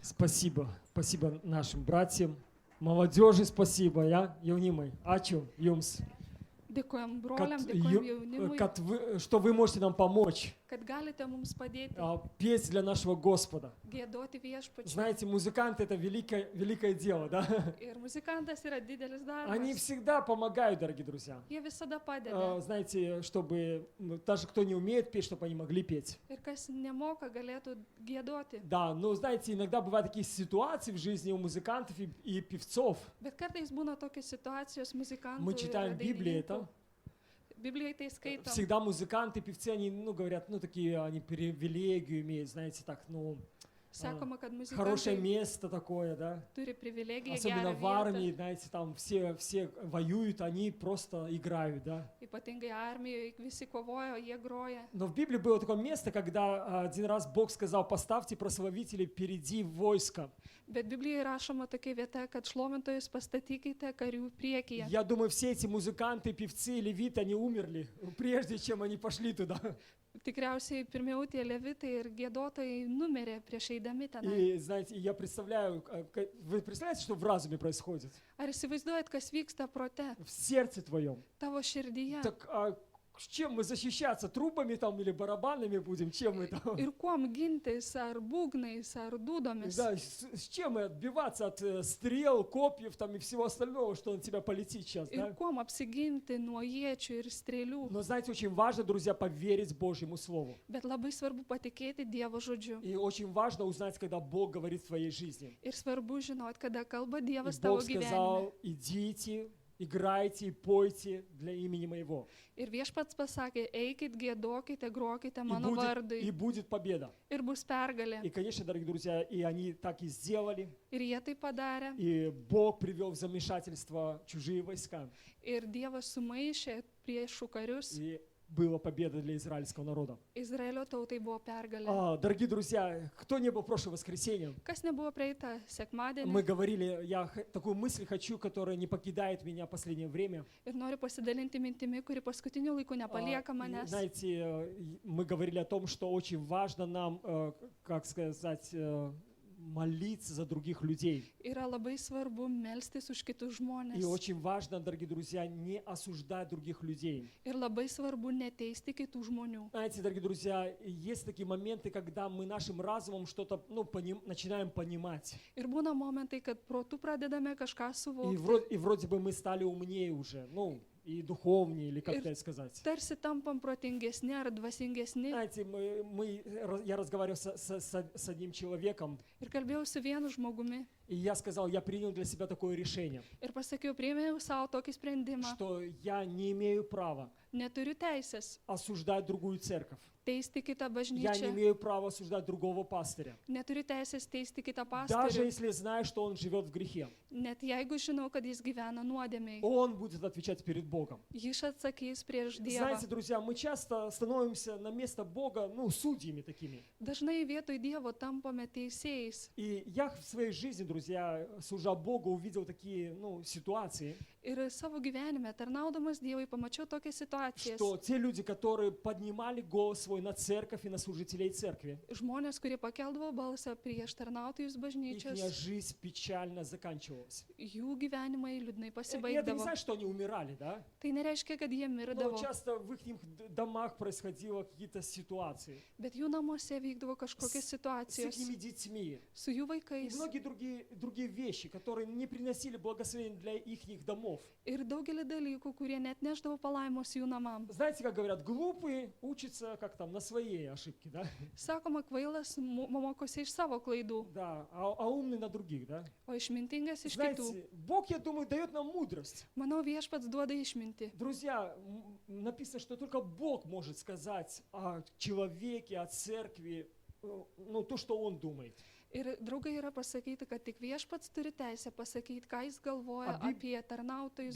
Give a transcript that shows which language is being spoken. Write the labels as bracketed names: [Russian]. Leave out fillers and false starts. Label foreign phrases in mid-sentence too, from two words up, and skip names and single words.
[Russian] Спасибо. Спасибо нашим братьям, молодежи спасибо, [Lithuanian] jaunimai. Ačiū Jums, Dėkojam kad, broliam, dėkojam jaunimui, [Russian] что вы можете нам помочь [Lithuanian] kad galite mums padėti [Russian] петь для нашего Господа. [Lithuanian] giedoti viešpačiui. [Russian] Знаете, музыканты — это великое дело, да? [Lithuanian] Ir muzikantas yra didelis [Russian] Они [Lithuanian] darbas. [Russian] всегда помогают, дорогие друзья. [Lithuanian] Jie visada padeda. [Russian] Знаете, чтобы даже кто не умеет петь, чтобы они могли петь. [Lithuanian] Ir kas nemoka, galėtų giedoti. [Russian] Да, но знаете, иногда бывают такие ситуации в жизни у музыкантов и певцов. [Lithuanian] Bet kartais būna tokios situacijos muzikantų. [Russian] Мы читаем в Библии это. [Lithuanian] Biblijoje tai skaitom. [Russian] Всегда музыканты, певцы, они, говорят, такие, они привилегию имеют, знаете, так, [Lithuanian] Sakoma, kad [Russian] хорошее [Lithuanian] muzikantai [Russian] место такое, да. [Lithuanian] turi privilegiją, [Russian] Особенно [Lithuanian] gerą [Russian] в армии, [Lithuanian] vietą. [Russian] знаете, там все воюют, они просто играют, да. [Lithuanian] Ypatingai armijoje visi kovojo, jie groja. [Russian] Но в Библии было такое место, когда один раз Бог сказал: поставьте прославителей впереди войска. [Lithuanian] Bet Biblijoje rašoma tokia vieta, kad šlovintojus pastatykite karių priekyje. [Russian] Я думаю, все эти музыканты, певцы, левиты, они умерли, прежде чем они пошли туда. [Lithuanian] Tikriausiai pirmiau tie levitai ir giedotojai numirė prieš eidami ten. [Russian] И, знаете, я представляю, вы представляете, что в разуме происходит? [Lithuanian] Ar įsivaizduojat, kas vyksta prote, [Russian] В сердце твоем. [Lithuanian] tavo širdyje? [Russian] Так с чем мы защищаться? Трубами там или барабанами будем? Чем мы там? [Lithuanian] Ir kuom gintis, ar būgnais, ar dūdomis? [Russian] Да, с чем мы отбиваться от стрел, копьев там и всего остального, что на тебя полетит сейчас, [Lithuanian] Ir [Russian] да? [Lithuanian] kuom apsiginti nuo iečių ir strėlių? [Russian] Но знаете, очень важно, друзья, поверить Божьему Слову. [Lithuanian] Bet labai svarbu patikėti Dievo žodžiu. [Russian] И очень важно узнать, когда Бог говорит в твоей жизни. [Lithuanian] Ir svarbu žinoti, kada kalba [Russian] И [Lithuanian] Dievas tavo [Russian] Бог [Lithuanian] gyvenime. [Russian] сказал: идите, играйте и пойте для имени моего. [Lithuanian] Ir viešpats pasakė, eikit, giedokite, grokite [Russian] И [Lithuanian] mano vardui. [Russian] будет победа. [Lithuanian] Ir bus pergalė. [Russian] И, конечно, дорогие друзья, и они так и сделали. [Lithuanian] Ir jie tai padarė. [Russian] И Бог привел в замешательство чужие войска. [Lithuanian] Ir Dievas sumaišė priešų karius. [Russian] И была победа для израильского народа. [Lithuanian] Izraelio tautai buvo pergalė. [Russian] Дорогие друзья, кто не был в прошлое воскресенье, [Lithuanian] Kas nebuvo praeitą sekmadienį. [Russian] мы говорили, я такую мысль хочу, которая не покидает меня в последнее время. [Lithuanian] Ir noriu pasidalinti mintimi, kuri paskutiniu laiku nepalieka [Russian] И, [Lithuanian] manęs. [Russian] знаете, мы говорили о том, что очень важно нам, как сказать, молиться за других людей. [Lithuanian] Yra labai svarbu melstis už kitus žmonės. [Russian] И очень важно, дорогие друзья, не осуждать других людей. [Lithuanian] Ir labai svarbu neteisti kitų žmonių. [Russian] Знаете, дорогие друзья, есть такие моменты, когда мы нашим разумом что-то начинаем понимать. [Lithuanian] Ir būna momentai, kad protu pradedame kažką [Russian] И [Lithuanian] suvokti. [Russian] вроде бы мы стали умнее уже, и духовнее, или как это сказать. [Lithuanian] Tarsi tampam protingesni ar dvasingesni. [Russian] Знаете, я разговаривал с одним человеком, [Lithuanian] Ir kalbėjau su vienu žmogumi. [Russian] и я сказал, я принял для себя такое решение, [Lithuanian] Ir pasakiau, priėmiau savo tokį sprendimą. [Russian] что я не имею права [Lithuanian] Neturiu teisės [Russian] осуждать другую церковь. [Lithuanian] teisti kitą [Russian] Я не [Lithuanian] bažnyčią. [Russian] имею права осуждать другого пастыря. [Lithuanian] Neturiu teisės teisti kitą [Russian] Даже [Lithuanian] pastorių. [Russian] если знаю, что он живет в грехе. [Lithuanian] Net jeigu žinau, kad jis gyvena nuodėmiai. [Russian] Он будет отвечать перед Богом. [Lithuanian] Jis atsakys prieš Dievą. [Russian] Знаете, друзья, мы часто становимся на место Бога, судьями такими. [Lithuanian] Dažnai vietoj Dievo tampame teisėjais. [Russian] И я в своей жизни, друзья, служа Богу, увидел такие, ситуации, [Lithuanian] Ir savo gyvenime, tarnaudamas Dievui, pamačiau tokias situacijas. [Russian] что те люди, которые поднимали голос свой на церковь и на служителей церкви, [Lithuanian] Žmonės, kurie pakeldavo balsą prieš tarnautojus [Russian] их [Lithuanian] bažnyčios, [Russian] жизнь печально заканчивалась. [Lithuanian] jų gyvenimai liūdnai [Russian] И это не [Lithuanian] pasibaigdavo. [Russian] значит, что они умирали, да? [Lithuanian] Tai nereiškia, kad jie [Russian] Но [Lithuanian] mirdavo, [Russian] часто в их домах происходило какие-то ситуации [Lithuanian] bet jų namuose vykdavo kažkokios [Russian] с [Lithuanian] situacijos [Russian] их детьми. [Lithuanian] su jų [Russian] И [Lithuanian] vaikais. [Russian] многие другие вещи, которые не приносили благословения для их домов. [Lithuanian] Ir daugelį dalykų, kurie net neždavo palaimos jų namams. [Russian] Знаете, как говорят, глупые учатся как там на своей ошибке, да? [Lithuanian] Sakoma, kvailas mokosi iš savo klaidų, [Russian] Да, а умный на других, да? [Lithuanian] o išmintingas iš kitų. [Russian] Знаете, Бог, я думаю, дает нам мудрость. [Lithuanian] Manau, viešpats duoda išminti. [Russian] Друзья, написано, что только Бог может сказать о человеке, о церкви, то, что Он думает. [Lithuanian] Ir draugai yra pasakyti, kad tik viešpats turi teisę pasakyti, ką jis galvoja A apie tarnautojus